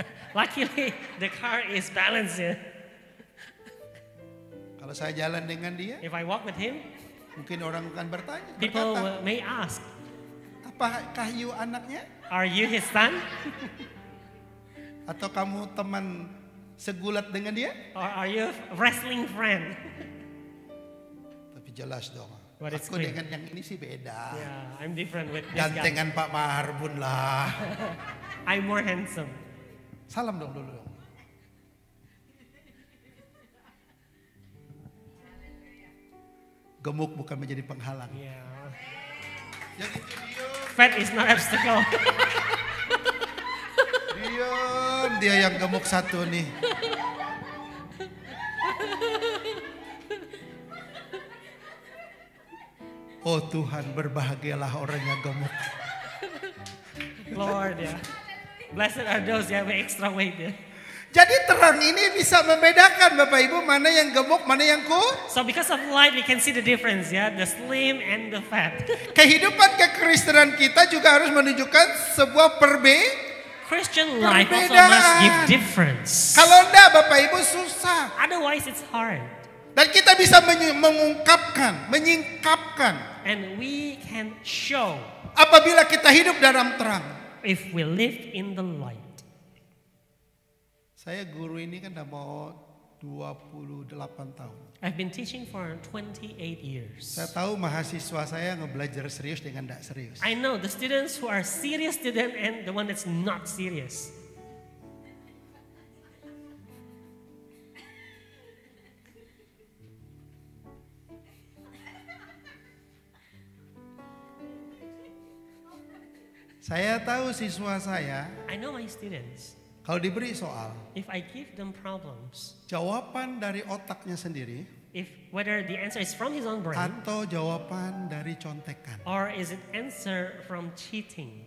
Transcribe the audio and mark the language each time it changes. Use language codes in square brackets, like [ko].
[en] Luckily, the car is balanced. Yeah. [id] Kalau saya jalan dengan dia, [en] If I walk with him, [id] mungkin orang akan bertanya, [en] people [id] berkata, [en] may ask, [id] apakah you anaknya? [en] "Are you his son? [id] Atau kamu teman segulat dengan dia? [en] Or are you a wrestling friend?" [id] Tapi jelas dong. [en] But it's [id] Aku [en] clear. [id] dengan yang ini sih beda. [en] Yeah, I'm different with this guy. [id] Gantengan Pak Marbun lah. [en] I'm more handsome. [id] Salam dong dulu dong. Gemuk bukan menjadi penghalang. [en] Yeah. [id] Jadi itu diam, [en] Fat is not obstacle. [id] diam. Dia yang gemuk satu nih. Oh Tuhan, berbahagialah orang yang gemuk. [en] Lord, yeah. Blessed are those who have extra weight. Yeah. [id] Jadi terang ini bisa membedakan Bapak Ibu mana yang gemuk, mana yang [en] So because of light, we can see the difference, yeah, the slim and the fat. [id] Kehidupan kekristenan kita juga harus menunjukkan sebuah [en] Christian life also [id] Perbedaan. [en] must give difference. [id] Kalau enggak Bapak Ibu susah. [en] Otherwise, it's hard. [id] Dan kita bisa mengungkapkan, menyingkapkan [en] And we can show [id] apabila kita hidup dalam terang. [en] if we live in the light. [id] Saya guru ini kan udah mau 28 tahun. [en] I've been teaching for 28 years. [id] Saya tahu mahasiswa saya ngebelajar serius dengan tidak serius. [en] I know the students who are serious student and the one that's not serious. [id] Saya tahu siswa saya [en] I know my students. [id] kalau diberi soal, [en] If I give them problems, [id] jawaban dari otaknya sendiri [en] whether the answer is from his own brain [id] atau jawaban dari contekan, [en] or is it answer from cheating,